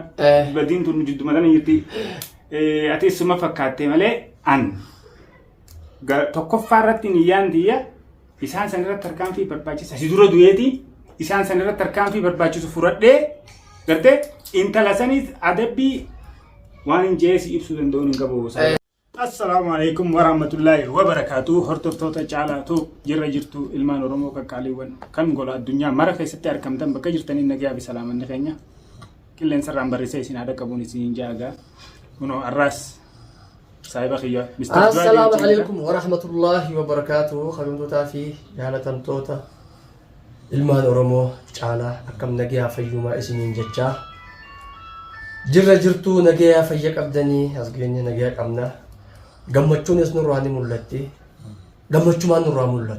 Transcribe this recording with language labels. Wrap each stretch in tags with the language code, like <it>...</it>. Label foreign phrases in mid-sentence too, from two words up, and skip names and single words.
<om>Badiin tun jidduma tana jirti. Ati suma fakkaatte malee an tokkoffaa irratti niyyaan tiyya isaan san irratti tarkaanfii barbaachisa. Si dura du'eeti isaan san irratti tarkaanfii barbaachisu fudhadhee gartee intala sanis adabbii waan hin jeesi ibsuu danda'uun hin qabu.</om> <ar>السلام عليكم ورحمة الله وبركاته.</ar> <om>Hordoftoota caalaa jirra jirtu ilmaan Oromoo qaqqaaliiwwan kan gola addunyaa mara keessatti argamtan bakka jirtaniin nagaa fi salaamanni keenya qilleensa irraan barreessee isin haadha qabuun isin jaaga. Kunoo arraas saahiba xiyyaa Mr.</om> <ar>السلام عليكم ورحمة الله وبركاته.</ar> <om>Kabajamtootaa fi jaalatamtoota ilmaan Oromoo caalaa akkam nagaa fayyumaa isiniin jechaa jirra jirtu nagaa fayya qabdanii as geenya nagaa qabna. Gammachuun is nurraa ni mul'atti. Gammachumaan nurraa mul'ata.</om>